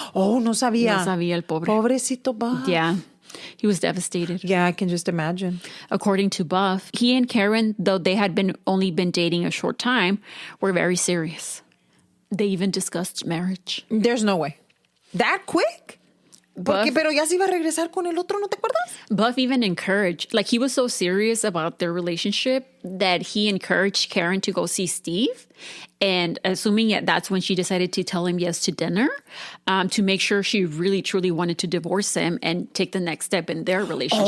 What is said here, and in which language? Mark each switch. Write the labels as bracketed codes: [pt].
[es] Oh, no sabía. No sabía el pobre. Pobrecito Buff. [en] Yeah. He was devastated. Yeah, I can just imagine. According to Buff, he and Karin, though they had only been dating a short time, were very serious. They even discussed marriage. There's no way. That quick? [es] Porque, pero ya se iba a regresar con el otro, ¿no te acuerdas? [en] Buff even encouraged, like he was so serious about their relationship that he encouraged Karin to go see Steve. And assuming that's when she decided to tell him yes to dinner, to make sure she really, truly wanted to divorce him and take the next step in their relationship.